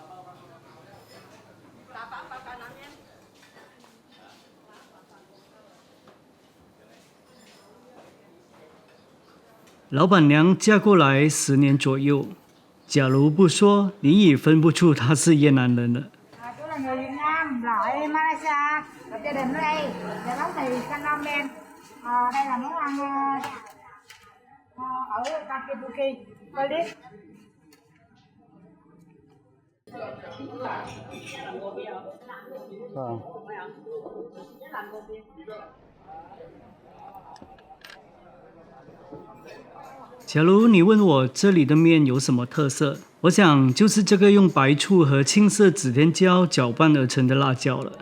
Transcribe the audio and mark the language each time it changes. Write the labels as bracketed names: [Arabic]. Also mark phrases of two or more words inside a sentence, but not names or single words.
[Chinese] 老板娘嫁过来10年左右，假如不说，你也分不出她是越南人了。 [Vietnamese] Tôi là người Việt Nam, ở Malaysia, lập gia đình ở đây, và nấu mì canh lam men. Đây là món ăn ở Kakipuki, Bali. [Chinese] 假如你问我这里的面有什么特色，我想就是这个用白醋和青色指天椒搅拌而成的辣椒了。